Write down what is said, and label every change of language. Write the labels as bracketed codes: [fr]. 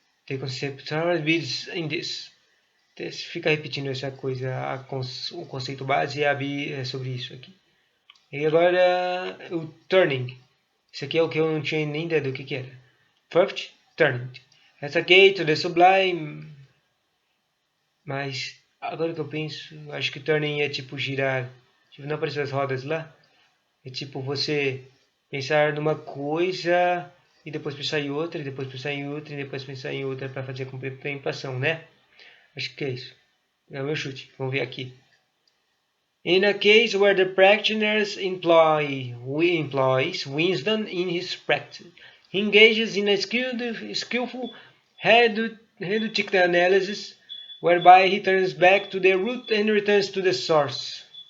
[en] The conceptual abilities in this. [pt] Fica repetindo essa coisa, o conceito base é sobre isso aqui. E agora o turning. Isso aqui é o que eu não tinha nem ideia do que era. [en] First, turning. Essa gate to the sublime. [pt] Mas agora que eu penso, acho que turning é tipo girar. Tipo, não apareceu as rodas lá? É tipo você pensar numa coisa e depois pensar em outra, e depois pensar em outra, e depois pensar em outra para fazer a contemplação, né? Acho que é isso. É o meu chute. Vamos ver aqui. [en] In a case where the practitioner employs wisdom in his practice, he engages in a skillful heuristical analysis, whereby he turns back to the root and returns to the source.